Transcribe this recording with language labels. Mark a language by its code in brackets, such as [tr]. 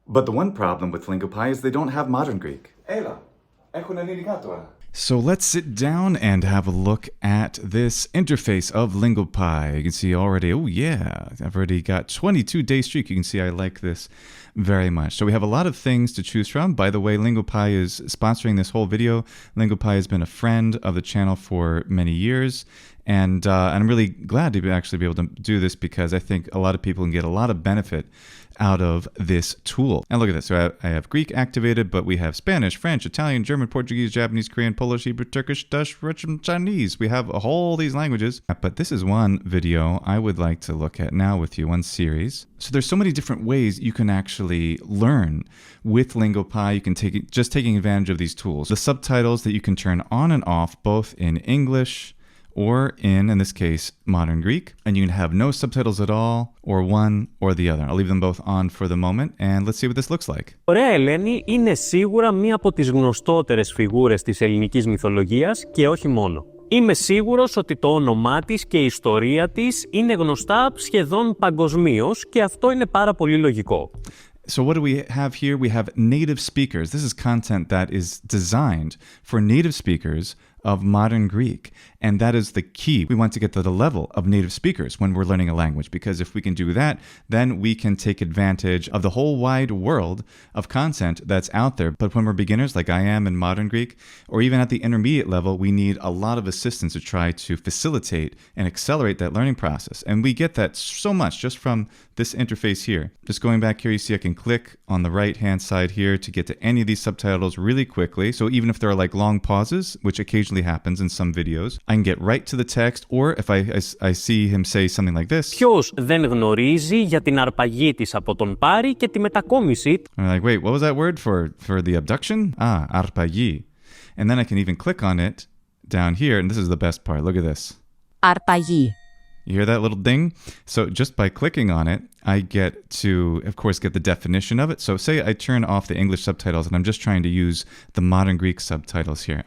[en] But the one problem with Lingopie is they don't have modern Greek. [el] Έλα, έχουν ελληνικά τώρα. [en] So let's sit down and have a look at this interface of Lingopie. You can see already, oh yeah, I've already got 22-day streak. You can see I like this very much. So we have a lot of things to choose from. By the way, Lingopie is sponsoring this whole video. Lingopie has been a friend of the channel for many years. And I'm really glad to actually be able to do this because I think a lot of people can get a lot of benefit out of this tool. And look at this. So I have Greek activated, but we have Spanish, French, Italian, German, Portuguese, Japanese, Korean, Polish, Hebrew, Turkish, Dutch, Russian, Chinese. We have all these languages. But this is one video I would like to look at now with you, one series. So there's so many different ways you can actually learn with Lingopie. You can just taking advantage of these tools. The subtitles that you can turn on and off, both in English or in this case, modern Greek. And you can have no subtitles at all, or one or the other. I'll leave them both on for the moment, and let's see what this looks like. [el] Ωραία Ελένη είναι σίγουρα μία από τις γνωστότερες φιγούρες της ελληνικής μυθολογίας και όχι μόνο. Είμαι σίγουρος ότι το όνομά της και η ιστορία της είναι γνωστά σχεδόν παγκοσμίως και αυτό είναι πάρα πολύ λογικό. [en] So what do we have here? We have native speakers. This is content that is designed for native speakers of modern Greek. And that is the key. We want to get to the level of native speakers when we're learning a language, because if we can do that, then we can take advantage of the whole wide world of content that's out there. But when we're beginners, like I am in modern Greek, or even at the intermediate level, we need a lot of assistance to try to facilitate and accelerate that learning process. And we get that so much just from this interface here. Just going back here, you see I can click on the right-hand side here to get to any of these subtitles really quickly. So even if there are like long pauses, which occasionally happens in some videos, I can get right to the text, or if I see him say something like this. [el] Ποιος δεν γνωρίζει για την αρπαγή της από τον Πάρη και τη μετακόμιση. [en] I'm like, wait, what was that word for the abduction? Ah, αρπαγή. And then I can even click on it down here, and this is the best part. Look at this. [el] Αρπαγή. [en] You hear that little ding? So just by clicking on it, I get to, of course, get the definition of it. So say I turn off the English subtitles and I'm just trying to use the modern Greek subtitles here.